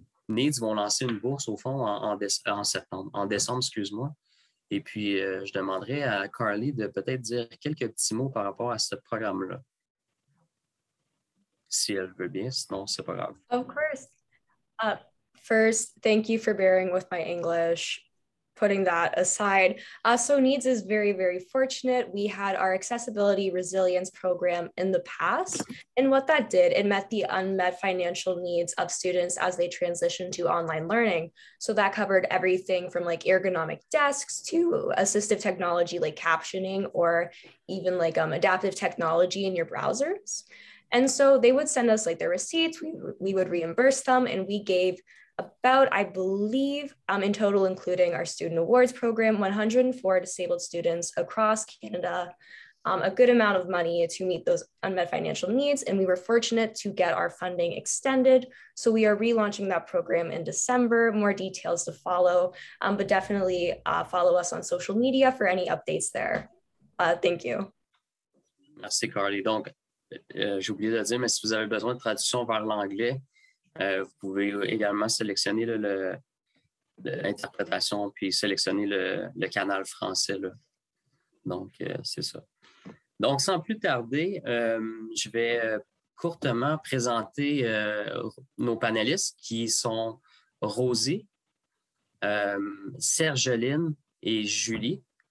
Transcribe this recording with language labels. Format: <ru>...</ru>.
<fr>Needs vont lancer une bourse, au fond, en décembre, excuse-moi. Et puis, je demanderai à Carly de peut-être dire quelques petits mots par rapport à ce programme-là. Si elle veut bien, sinon, c'est pas grave.</fr> <en>Of course. First, thank you for bearing with my English. Putting that aside, so Needs is very, very fortunate. We had our accessibility resilience program in the past. And what that did, it met the unmet financial needs of students as they transition to online learning. So that covered everything from like ergonomic desks to assistive technology like captioning, or even like adaptive technology in your browsers. And so they would send us like their receipts, we would reimburse them, and we gave about, I believe, in total, including our student awards program, 104 disabled students across Canada, a good amount of money to meet those unmet financial needs. And we were fortunate to get our funding extended. So we are relaunching that program in December, more details to follow, but definitely follow us on social media for any updates there. Thank you.</en> <fr>Merci, Carly. Donc, j'ai oublié de dire, mais si vous avez besoin de traduction vers l'anglais, vous pouvez également sélectionner l'interprétation puis sélectionner le canal français. Là. Donc, c'est ça. Donc, sans plus tarder, je vais courtement présenter nos panélistes qui sont Rosie, Sergeline et Julie.</fr>